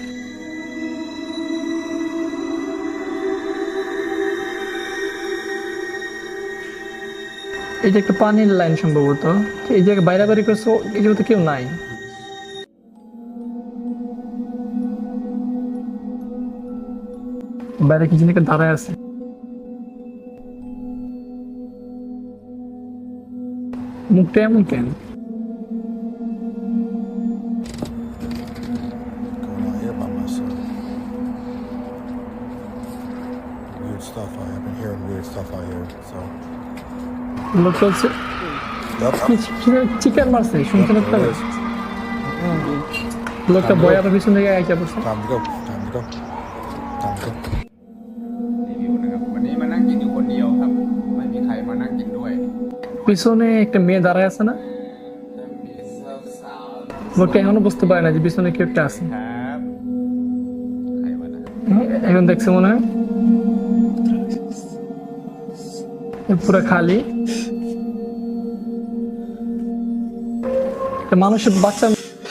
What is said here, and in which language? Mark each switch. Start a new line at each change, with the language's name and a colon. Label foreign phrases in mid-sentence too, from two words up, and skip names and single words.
Bangla: এই যে একটা পানির লাইন সম্ভবত, এই জায়গায় বাইরে বাইরে করছে, এই জায়গাতে কেউ নাই। বাইরে কি জানি একটা দাঁড়ায় আছে। মুখটা এমন কেন?
English: Going out here by myself. Weird stuff. I've been hearing weird stuff out here. So.
Bangla: লোকটা হচ্ছে
English: Yep.
Bangla: চিকার মারছে, শুনছেন আপনারা? লোকটা বয় আবার পিছন থেকে আইসা পড়ছে।
English: Time to go. Time to go. Time to go.
Thai: รีวิวนะครับวันนี้มานั่งกินอยู่คนเดียวครับไม่มีใครมานั่งกินด้วย
Bangla: পিছনে একটা মেয়ে দাঁড়ায় আছে না?
Thai: มีสาว
Bangla: লোকটা এখনো বুঝতে পারে না যে পিছনে কেউ একটা আছে।
Thai: ๆครับใครวะนะ
Bangla: এখন দেখছে মনে হয় পুরো খালি। একটা মানুষের বাচ্চা